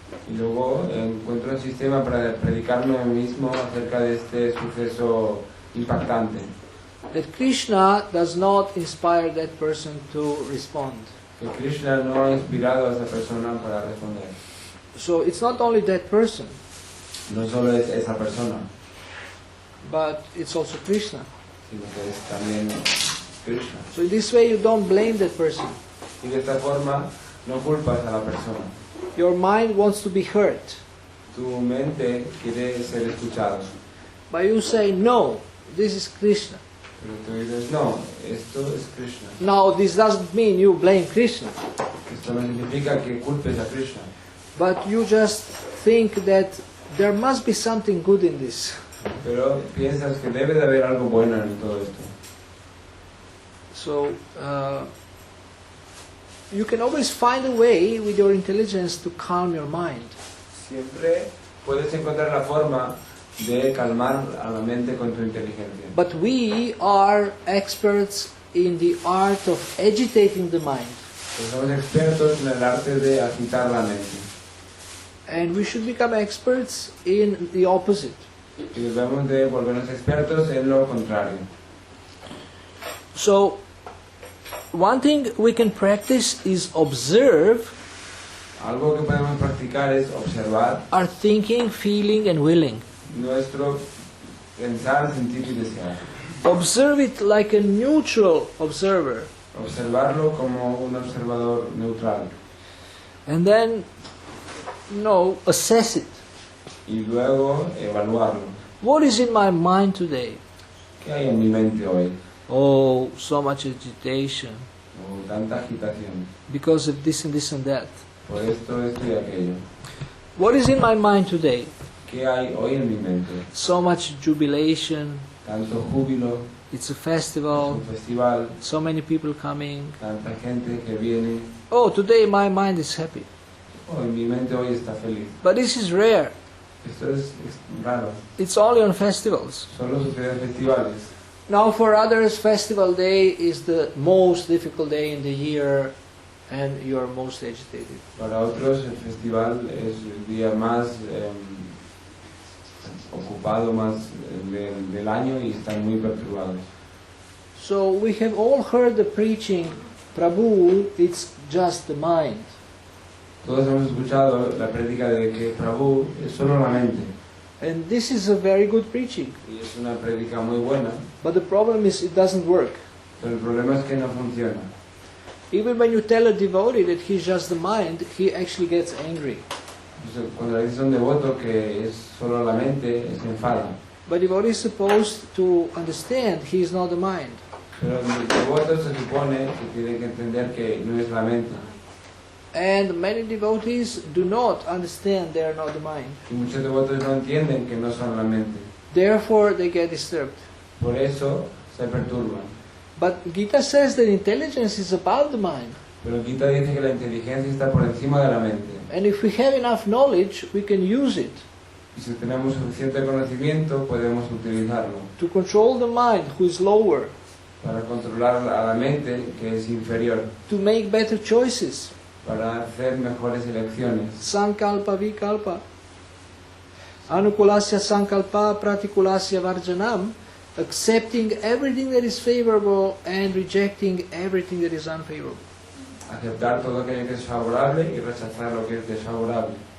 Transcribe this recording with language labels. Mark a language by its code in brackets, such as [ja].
[es] Y luego encuentro un sistema para predicarme a mí mismo acerca de este suceso impactante. [en] That Krishna does not inspire that person to respond. [es] Que Krishna no ha inspirado a esa persona para responder. [en] So it's not only that person, [es] No solo es esa persona, [en] but it's also Krishna. [es] sino que es también Krishna. [en] So in this way you don't blame that person. [es] Y de esta forma no culpas a la persona. [en] Your mind wants to be heard. [es] Tu mente quiere ser escuchado. [en] But you say, no, this is Krishna. [es] Pero tú dices, no, esto es Krishna. [en] Now this doesn't mean you blame Krishna. [es] Esto no significa que culpes a Krishna. [en] But you just think that there must be something good in this. [es] Pero piensas que debe de haber algo bueno en todo esto. [en] So you can always find a way with your intelligence to calm your mind. [es] Siempre puedes encontrar la forma de calmar a la mente con tu inteligencia. [en] But we are experts in the art of agitating the mind. [es] Pues somos expertos en el arte de agitar la mente. [en] And we should become experts in the opposite. [es] Y debemos de volvernos expertos en lo contrario. [en] So, one thing we can practice is observe [es] Algo que podemos practicar es observar [en] our thinking, feeling, and willing. [es] nuestro pensar, sentir y desear. [en] Observe it like a neutral observer. [es] observarlo como un observador neutral [en] and then, assess it. [es] y luego evaluarlo. [en] What is in my mind today? [es] ¿Qué hay en mi mente hoy? [en] Oh, so much agitation [es] O tanta agitación. [en] because of this and this and that. [es] Por esto y aquello. [en] What is in my mind today? [es] ¿Qué hay hoy en mi mente? [en] So much jubilation. [es] Tanto júbilo, [en] It's a [es] es [en] festival. [es] un festival, [en] So many people coming. [es] tanta gente que viene. [en] Oh, today my mind is happy. [es] Oh, en mi mente hoy está feliz. [en] But this is rare. [es] Esto es raro. [en] It's only on festivals. [es] Solo sucede en festivales. [en] Now for others, festival day is the most difficult day in the year and you are most agitated. [es] Para otros el festival es el día más ocupado más del año y están muy perturbados. [en] So we have all heard the preaching, Prabhu, it's just the mind. [es] Todos hemos escuchado la prédica de que Prabhu es solo la mente. [en] And this is a very good preaching. [es] Y es una prédica muy buena, [en] But the problem is it doesn't work. [es] pero el problema es que no funciona. [en] Even when you tell a devotee that he's just the mind, he actually gets angry. [es] Entonces, cuando le dices a un devoto que es solo la mente, se enfada. [en] But devotee is supposed to understand he is not the mind. [es] Pero el devoto se supone que tiene que entender que no es la mente. [en] And many devotees do not understand they are not the mind. [es] Y muchos devotos no entienden que no son la mente. [en] Therefore they get disturbed. [es] Por eso se perturban. [en] But Gita says that intelligence is about the mind. [es] Pero Gita dice que la inteligencia está por encima de la mente. [en] And if we have enough knowledge, we can use it [es] Y si tenemos suficiente conocimiento, podemos utilizarlo [en] to control the mind, who is lower, [es] para controlar a la mente, que es inferior, [en] to make better choices. [es] para hacer mejores elecciones. [sa] Sankalpa vikalpa. Anukulasya sankalpa pratikulasya varjanam. [en] Accepting everything that is favorable and rejecting everything that is unfavorable. [es] Aceptar todo aquello que es favorable y rechazar lo que es desfavorable.